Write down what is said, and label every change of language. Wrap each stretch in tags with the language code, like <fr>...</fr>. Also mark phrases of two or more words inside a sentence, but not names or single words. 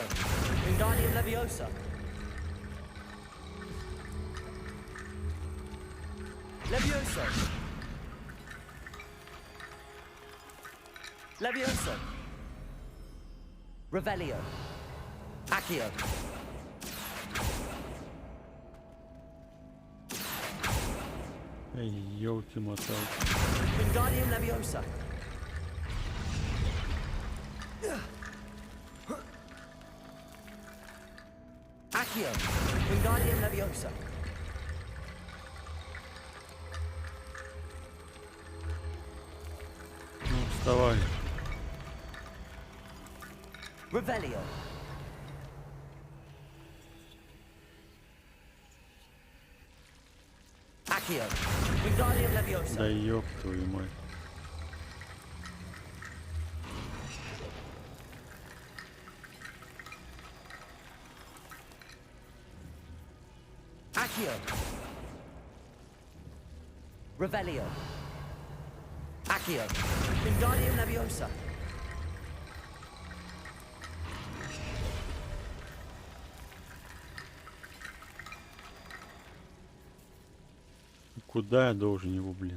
<ru>Wingardium Leviosa. Levioso. Levioso. Revelio. Accio. Эй, елки-моталки. Wingardium Leviosa. Accio. Wingardium Leviosa. Ну, вставай. Revelio. Accio. Wingardium Leviosa. Да ёб твою мать. Accio. Revelio. Accio. Wingardium Leviosa. Куда я должен его, блин?</ru>